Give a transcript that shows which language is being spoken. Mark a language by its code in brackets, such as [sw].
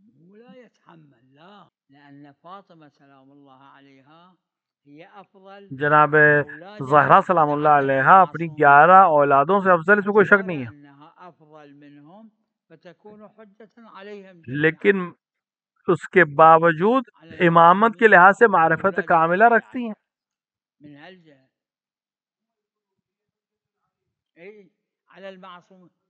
[ar] ولا يتحمل، لا، لأن فاطمة سلام الله عليها هي أفضل. [ur] جناب زہرا سلام اللہ علیہ اپنی 11 اولادوں سے افضل، اس میں کوئی شک نہیں ہے. [ar] أفضل منهم فتكون حجة عليهم. [ur] لیکن اس کے باوجود امامت کے لحاظ سے معرفت کاملہ رکھتی ہیں. [ar] من هالجهة اي على المعصوم.